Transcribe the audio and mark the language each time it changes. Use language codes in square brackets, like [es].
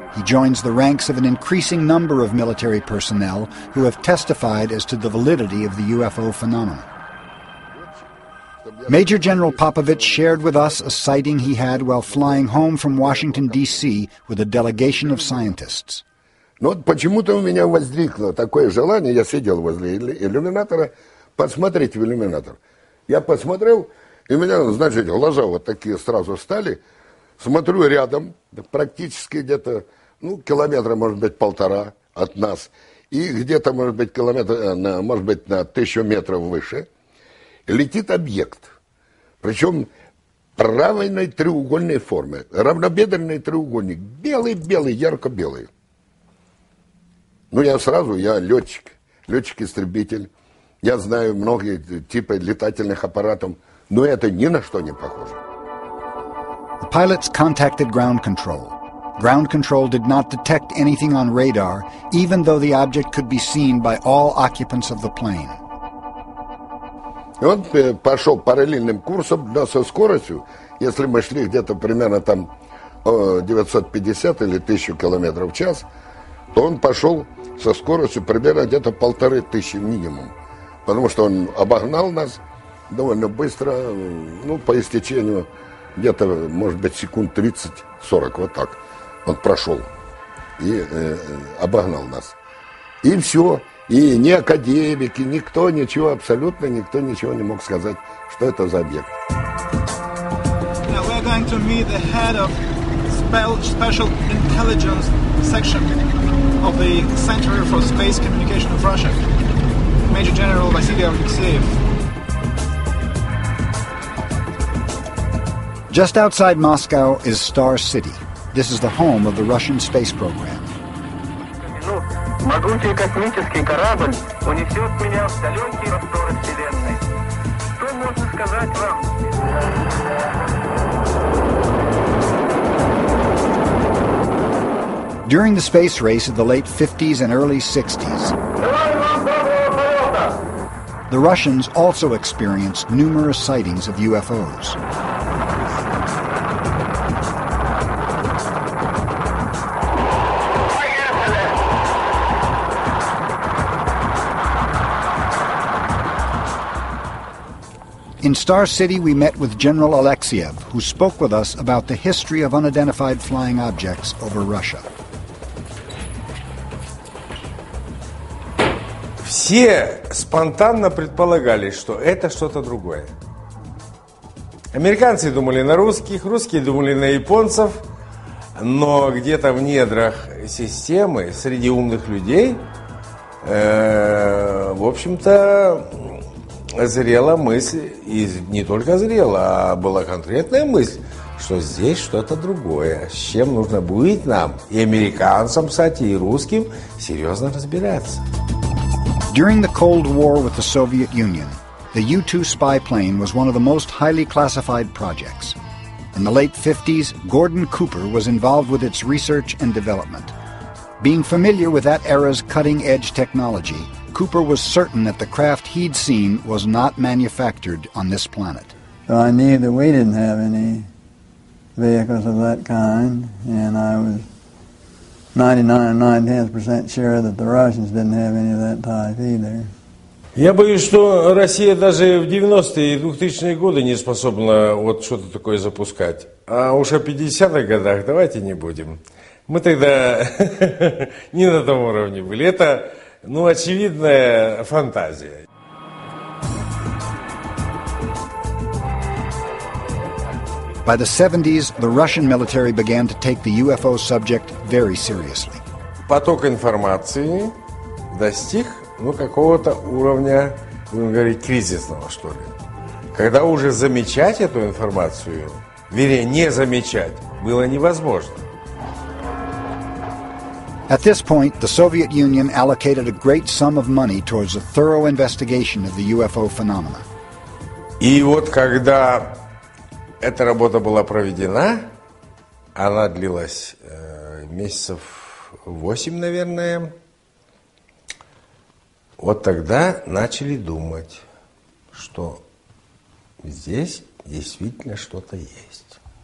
[en] He joins the ranks of an increasing number of military personnel who have testified as to the validity of the UFO phenomenon. Major General Popovich shared with us a sighting he had while flying home from Washington, D.C. with a delegation of scientists. [ru] Но вот почему-то у меня возникло такое желание, я сидел возле иллюминатора, посмотреть в иллюминатор. Я посмотрел, и у меня, значит, глаза вот такие сразу стали. Смотрю рядом, практически где-то, километра, может быть, 1,5 от нас. И где-то, может быть, может быть, на 1000 метров выше. Летит объект, причем правильной треугольной формы, равнобедренный треугольник, белый-белый, ярко-белый. Я летчик-истребитель, я знаю многие типы летательных аппаратов, но это ни на что не похоже. [en] The pilots contacted ground control. Ground control did not detect anything on radar, even though the object could be seen by all occupants of the plane. [ru] И он пошел параллельным курсом, но со скоростью, если мы шли где-то примерно там 950 или 1000 километров в час, то он пошел со скоростью примерно где-то 1500 минимум. Потому что он обогнал нас довольно быстро, по истечению где-то, может быть, секунд 30-40, вот так. Он прошел и обогнал нас. И все. И ни академики, никто ничего, абсолютно никто ничего не мог сказать, что это за объект. [en] Now we're going to meet the head of Special Intelligence Section of the Center for Space Communication of Russia, Major General Vasily Alexeyev. Just outside Moscow is Star City. This is the home of the Russian space program. [ru] Могучий космический корабль унесет меня в далекие просторы Вселенной. Что можно сказать вам? [en] During the space race of the late 50s and early 60s, the Russians also experienced numerous sightings of UFOs. In Star City, we met with General Alexeyev, who spoke with us about the history of unidentified flying objects over Russia. [ru] Все спонтанно предполагали, что это что-то другое. Американцы думали на русских, русские думали на японцев, но где-то в недрах системы, среди умных людей, в общем-то, зрела мысль, и не только зрела, а была конкретная мысль, что здесь что-то другое, с чем нужно будет нам, и американцам, кстати, и русским, серьезно разбираться. [en] During the Cold War with the Soviet Union, the U-2 spy plane was one of the most highly classified projects. In the late 50s, Gordon Cooper was involved with its research and development. Being familiar with that era's cutting-edge technology, Cooper was certain that the craft he'd seen was not manufactured on this planet. So I knew that we didn't have any vehicles of that kind, and I was 99 or 9/10% sure that the Russians didn't have any of that type either. [ru] Я боюсь, что Россия даже в 90-е и 2000-е годы не способна вот что-то такое запускать. А уж о 50-х годах давайте не будем. Мы тогда не на том уровне были. Это, очевидная фантазия. [en] By the 70s, the Russian military began to take the UFO subject very seriously. [ru] Поток информации достиг, какого-то уровня, будем говорить, кризисного, что ли. Когда уже замечать эту информацию, вернее, не замечать, было невозможно. [en] At this point, the Soviet Union allocated a great sum of money towards a thorough investigation of the UFO phenomena. [ru] И вот когда эта работа была проведена, она длилась месяцев 8, наверное. Вот тогда начали думать, что здесь действительно что-то есть.